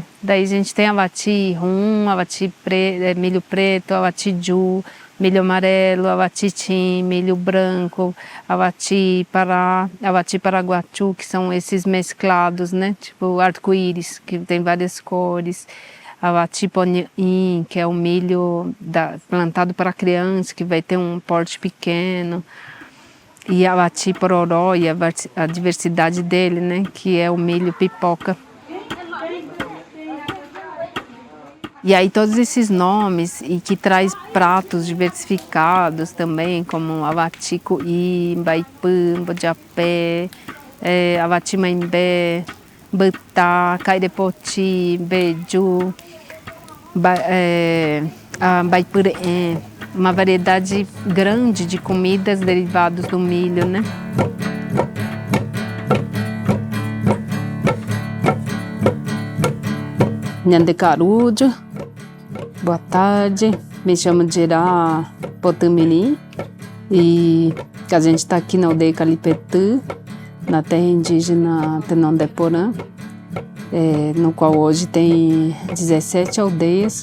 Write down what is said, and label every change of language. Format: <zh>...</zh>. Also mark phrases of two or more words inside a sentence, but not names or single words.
<pt>Daí a gente tem</pt> <gn>avati rum,</gn> <pt>avati milho preto,</pt> <gn>avati ju,</gn> <pt>milho amarelo,</pt> <gn>avati tim,</gn> <pt>milho branco,</pt> <gn>avati paraguaçu,</gn> <pt>que são esses mesclados, né? Tipo arco-íris, que tem várias cores.</pt> <gn>Avati ponim,</gn> <pt>que é o milho plantado para criança, que vai ter um porte pequeno. E</pt> <gn>avati pororó,</gn> <pt>e a diversidade dele, né? Que é o milho pipoca. E aí todos esses nomes, e que traz pratos diversificados também, como</pt> <gn>avati cuí,</gn> <pt>baipã, bojapé,</pt> <gn>avati maimbé,</gn> <pt>butá, cairepoti, beiju, baipuré, uma variedade grande de comidas derivadas do milho, né? Nhandecarujo. Boa tarde, me chamo Dirá Potamirim e a gente está aqui na aldeia Calipetã, na terra indígena Tenondeporã, no qual hoje tem 17 aldeias</pt>